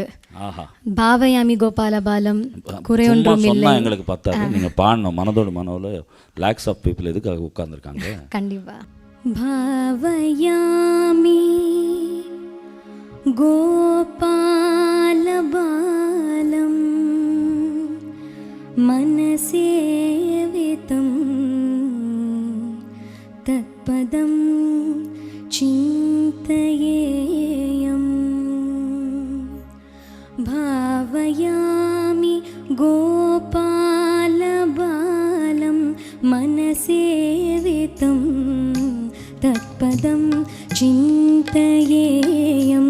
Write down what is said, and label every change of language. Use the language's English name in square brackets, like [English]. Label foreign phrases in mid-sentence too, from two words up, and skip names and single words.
[Tamil] பாவயாமி கோபால பாலம், குறை ஒன்றும் இல்லை. எங்களுக்கு பார்த்தாது நீங்கள் பாடணும். மனதோடு மனோவில் [English] lakhs of people [Tamil] எதுக்காக உட்கார்ந்துருக்காங்க. [Sanskrit] கண்டிப்பாக. भावयामि गोपाल बालम् मनसेवितं तत्पदं चिन्तयेयं. भावयामि गोपालबालं मनसेवितं तत्पदं चिन्तयेयं.